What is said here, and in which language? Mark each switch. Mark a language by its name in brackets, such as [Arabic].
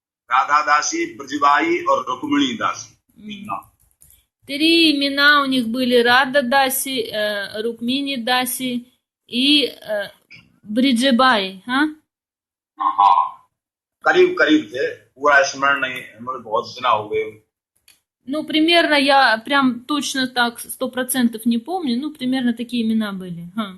[Hindi] राधा दासी, ब्रजबाई और रुक्मिणी दासी। [Russian] Три имена у них были: Рада Даси, Рукмини Даси и Бриджебай. [Hindi] हाँ, करीब थे, पूरा स्मरण नहीं, हमें बहुत दिन हो गए। [Russian] Ну, примерно, я прям точно так 100% не помню, ну, примерно такие имена были.